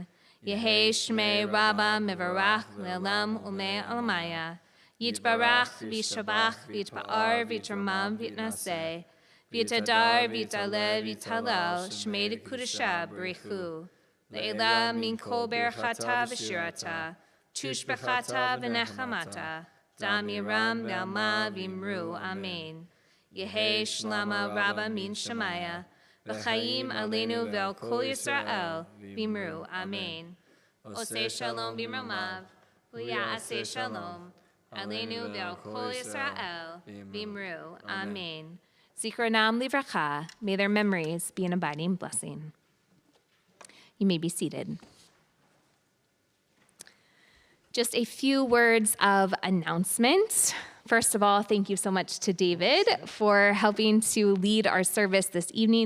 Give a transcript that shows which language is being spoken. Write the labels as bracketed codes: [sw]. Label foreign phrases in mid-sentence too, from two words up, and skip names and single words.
[arc] יהא שמה רבא מברך לעלם ולעלמי עלמיא, יתברך וישתבח ויתפאר ויתרומם ויתנשא, ויתהדר ויתעלה ויתהלל שמה דקודשא בריך הוא, לעלא מן כל ברכתא ושירתא, תשבחתא ונחמתא, דאמירן בעלמא ואמרו, אמן. יהא שלמא רבא מן שמיא, וחיים עלינו ועל כל ישראל ואמרו, אמן. [he] עושה שלום במרומיו, הוא יעשה שלום, עלינו ועל כל ישראל ואמרו. אמן. זכרונם לברכה. [en] May their memories be an abiding blessing. You may be seated. Just a few words of announcement. First of all, thank you so much to David for helping to lead our service this evening.